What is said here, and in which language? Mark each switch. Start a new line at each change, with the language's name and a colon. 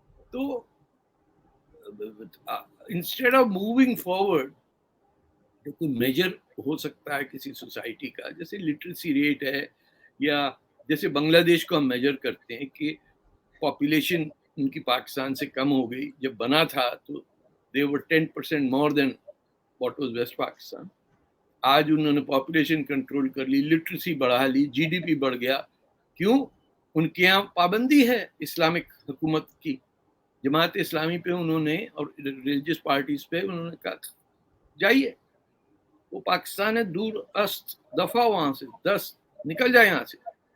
Urdu: تو
English: instead of moving forward,
Urdu: جو کوئی میجر ہو سکتا ہے کسی سوسائٹی کا, جیسے لٹریسی ریٹ ہے, یا جیسے بنگلہ دیش کو ہم میجر کرتے ہیں کہ پاپولیشن ان کی پاکستان سے کم ہو گئی. جب بنا تھا تو
English: they were 10% more than what was West Pakistan.
Urdu: آج انہوں نے پاپولیشن کنٹرول کر لی, لٹریسی بڑھا لی, جی ڈی پی بڑھ گیا. کیوں؟ ان کے یہاں پابندی ہے اسلامک حکومت کی. جماعت اسلامی پہ انہوں نے اور ریلیجس پارٹیز پہ انہوں نے کہا جائیے, وہ پاکستان ہے دور است, دفعہ وہاں سے 10 نکل جائے یہاں سے.